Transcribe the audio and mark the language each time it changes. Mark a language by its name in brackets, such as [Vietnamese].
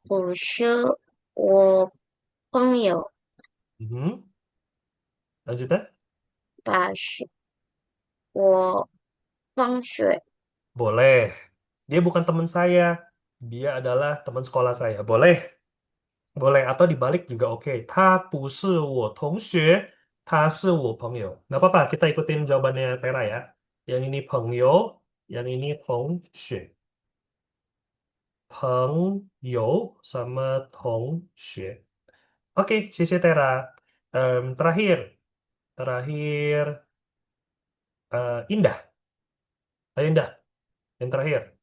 [Chinese] 不是我朋友， [Indonesian] mhm. Lanjutnya? [Chinese] 他是我同学。 [Indonesian] Boleh. Dia bukan teman saya. Dia adalah teman sekolah saya. Boleh. Boleh. Atau dibalik juga oke. [Chinese] 他不是我同学，他是我朋友. [Indonesian] Nggak apa-apa. Kita ikutin jawabannya Tera ya. Yang ini 朋友, yang ini 同学. [Chinese] 朋友 sama 同学. [Indonesian] Oke, 谢谢 Tera. Terakhir. Terakhir. Indah. Ayo Indah. Yang terakhir.